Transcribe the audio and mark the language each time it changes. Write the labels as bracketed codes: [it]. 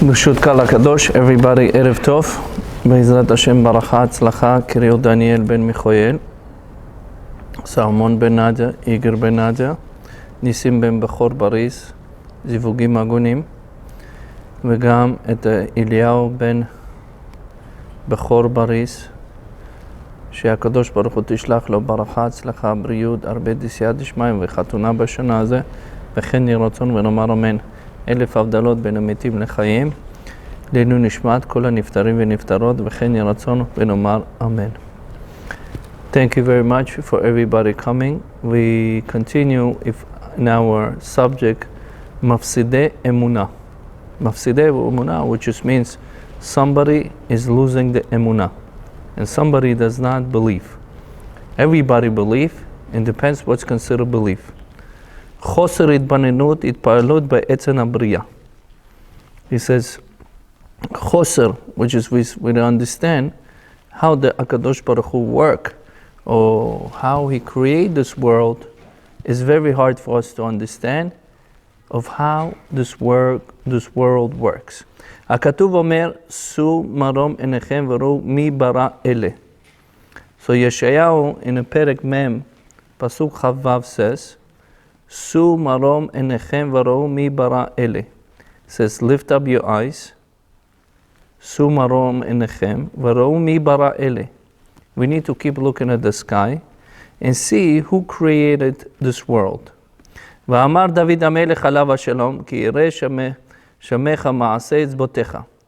[he] ברשות קהל הקדוש, [en] everybody, [he] ערב טוב. בעזרת השם ברכה, הצלחה, קריאות דניאל בן מיכאל, סלמון בן נדיה, איגר בן נדיה, ניסים בן בכור בריס, זיווגים הגונים, וגם את אליהו בן בכור בריס, שהקדוש ברוך הוא תשלח לו ברכה, הצלחה, בריאות, הרבה דסייעא דשמיא וחתונה בשנה הזה, וכן יהי רצון ונאמר אמן. 1000 הבדלות בין המתים לחיים, לעילוי נשמת כל הנפטרים ונפטרות, וכן יהי רצון ונאמר אמן. [en] Thank you very much for everybody coming. We continue in our subject, מפסידי אמונה. מפסידי אמונה, which just means somebody is losing the emunah, and somebody does not believe. Everybody believe, and depends what's considered belief. [he] חוסר התבוננות, התפעלות בעצם הבריאה. [en] He says, חוסר, which is we understand how the Akadosh Baruch Hu work, or how he created this world, is very hard for us to understand of how this world works. [he] הכתוב אומר, שאו מרום עיניכם וראו מי ברא אלה. [en] So Yeshayahu in a פרק מ' פסוק כ"ו says, [he] Su marom enechem varo mi bara ele. [en] Says, lift up your eyes. [he] Su marom enechem varo mi bara ele. [en] We need to keep looking at the sky and see who created this world. [he] ואמר דוד המלך עליו השלום, כי ירא שמך מעשה אצבעותיך.